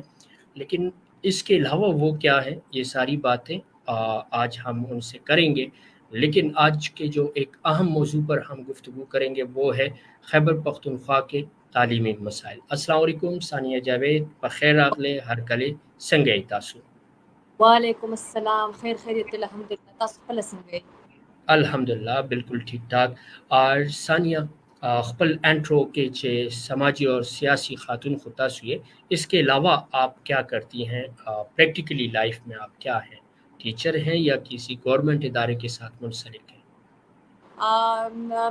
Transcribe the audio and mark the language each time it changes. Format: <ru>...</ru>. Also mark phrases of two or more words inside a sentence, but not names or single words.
<ur>لیکن اس کے علاوہ وہ کیا ہے، یہ ساری باتیں آج ہم ان سے کریں گے۔ لیکن آج کے جو ایک اہم موضوع پر ہم گفتگو کریں گے وہ ہے خیبر پختونخوا کے تعلیمی مسائل۔</ur> <ar>السلام علیکم</ar> <ps>ثانیہ جاوید، بخیر راغلے ہر کلے سنگے تاسو۔</ps> <ar>وعلیکم السلام،</ar> <ps>خیر خیریت الحمدلله. تاسو خپل څنګه یې؟</ps> <ur>الحمدللہ بالکل ٹھیک ٹھاک۔ اور ثانیہ خپل انٹرو کے سماجی اور سیاسی خاتون خود تاسو یہ، اس کے علاوہ آپ کیا کرتی ہیں پریکٹیکلی لائف میں؟ آپ کیا ہیں، ٹیچر ہیں یا کسی گورنمنٹ ادارے کے ساتھ منسلک ہیں؟</ur>